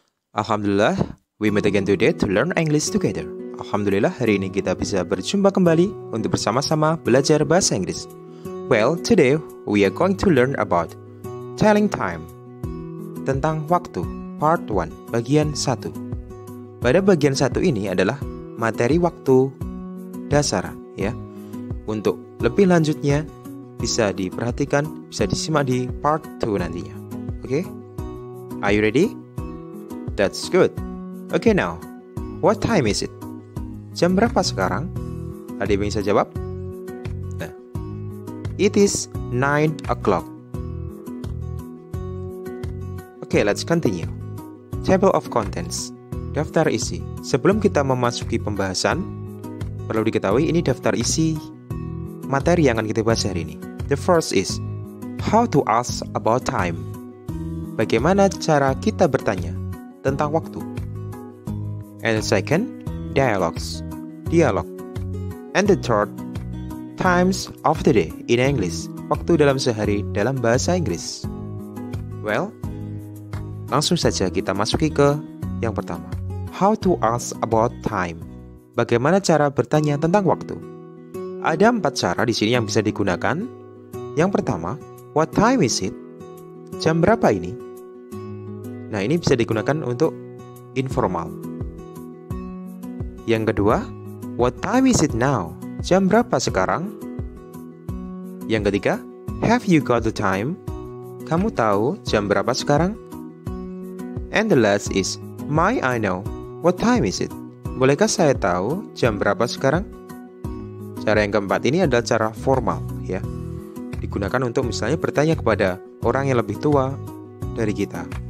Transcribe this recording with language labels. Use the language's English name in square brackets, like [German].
[English] Alhamdulillah, we meet again today to learn English together. [Indonesian] Alhamdulillah, hari ini kita bisa berjumpa kembali untuk bersama-sama belajar bahasa Inggris. [English] Well, today we are going to learn about telling time. [Indonesian] Tentang waktu, part 1, bagian 1. Pada bagian 1 ini adalah materi waktu dasar, ya. Untuk lebih lanjutnya bisa diperhatikan, bisa disimak di part 2 nantinya. [English] Oke? Are you ready? That's good. Okay, now, what time is it? [Indonesian] Jam berapa sekarang? Ada yang bisa jawab? [English] Nah, it is 9 o'clock. Okay, let's continue. Table of contents. [Indonesian] Daftar isi. Sebelum kita memasuki pembahasan, perlu diketahui ini daftar isi materi yang akan kita bahas hari ini. [English] The first is how to ask about time. [Indonesian] Bagaimana cara kita bertanya tentang waktu. [English] And the second, dialogues. Dialog. And the third, times of the day in English. [Indonesian] Waktu dalam sehari dalam bahasa Inggris. Well, langsung saja kita masuki ke yang pertama. [English] How to ask about time. [Indonesian] Bagaimana cara bertanya tentang waktu. Ada 4 cara di sini yang bisa digunakan. Yang pertama, [English] what time is it? [Indonesian] Jam berapa ini? Nah, ini bisa digunakan untuk informal. Yang kedua, [English] what time is it now? [Indonesian] Jam berapa sekarang? Yang ketiga, [English] have you got the time? [Indonesian] Kamu tahu jam berapa sekarang? [English] And the last is, may I know, what time is it? [Indonesian] Bolehkah saya tahu jam berapa sekarang? Cara yang keempat ini adalah cara formal, ya. Digunakan untuk misalnya bertanya kepada orang yang lebih tua dari kita.